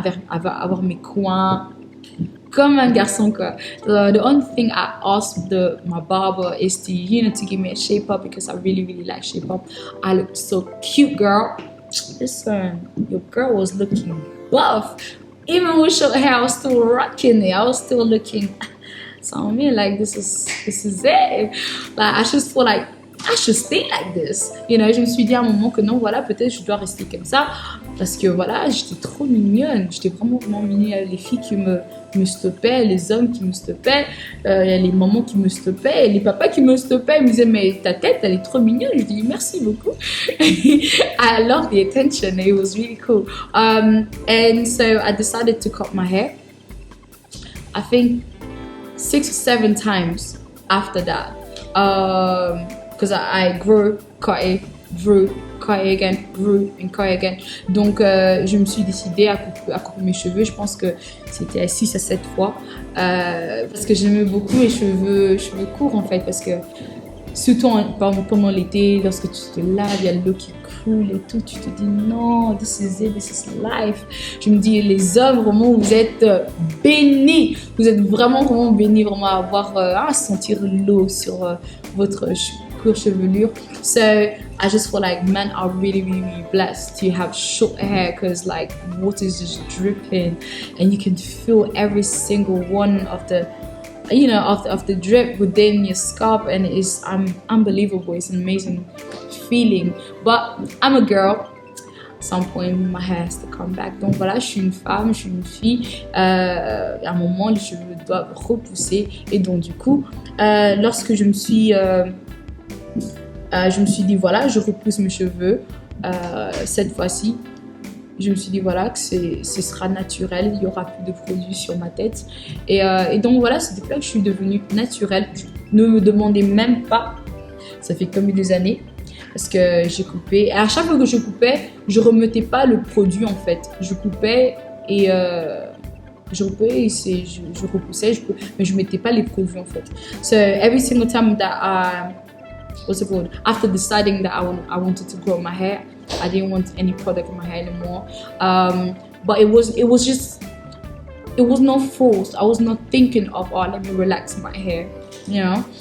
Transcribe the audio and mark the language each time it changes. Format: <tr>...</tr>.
<fr>Avoir mes coins comme un garçon quoi.</fr> <en>The only thing I asked my barber is to give me a shape up because I really like shape up. I looked so cute, girl. Listen, your girl was looking buff. Even with short hair, I was still rocking it. I was still looking. So I mean, like this is it. Like I just feel like I should stay like this. You know,</en> <fr>je me suis dit à un moment que non, voilà, peut-être je dois rester comme ça parce que voilà, j'étais trop mignonne. J'étais vraiment mignonne. Les filles qui me stoppaient, les hommes qui me stoppaient, les mamans qui me stoppaient, les papas qui me stoppaient. Ils me disaient mais ta tête, elle est trop mignonne. Je dis merci beaucoup.</fr> <en>I love the attention. It was really cool. And so I decided to cut my hair. I think 6 or 7 times after that. Because I grew, cut it, grew, cut it again, grew and cut it again.</en> <fr>Donc, je me suis décidée à couper mes cheveux. Je pense que c'était 6 à 7 fois. Parce que j'aimais beaucoup les cheveux courts en fait. Parce que surtout pendant l'été, lorsque tu te laves, il y a l'eau qui coule et tout. Tu te dis non,</fr> <en>this is it, this is life.</en> <fr>Je me dis, les hommes, vraiment, vous êtes bénis. Vous êtes vraiment bénis, vraiment à avoir, à sentir l'eau sur votre chevelure.</fr> <en>So I just feel like men are really blessed to have short hair because like water is just dripping and you can feel every single one of the of the drip within your scalp, and it's unbelievable. It's an amazing feeling. But I'm a girl. At some point, my hair has to come back.</en> <fr>Donc voilà, je suis une femme, je suis une fille. À un moment, les cheveux doivent repousser. Et donc du coup, lorsque je me suis dit voilà, je repousse mes cheveux cette fois-ci. Je me suis dit voilà que ce sera naturel, il n'y aura plus de produits sur ma tête. Et donc voilà, c'est depuis là que je suis devenue naturelle. Ne me demandez même pas, ça fait comme des années, parce que j'ai coupé. Et à chaque fois que je coupais, je ne remettais pas le produit en fait. Je coupais et je repoussais, mais je ne mettais pas les produits en fait.</fr> <en>So every single time that after deciding that I wanted to grow my hair, I didn't want any product in my hair anymore. But it was not forced. I was not thinking of, let me relax my hair, you know.</en>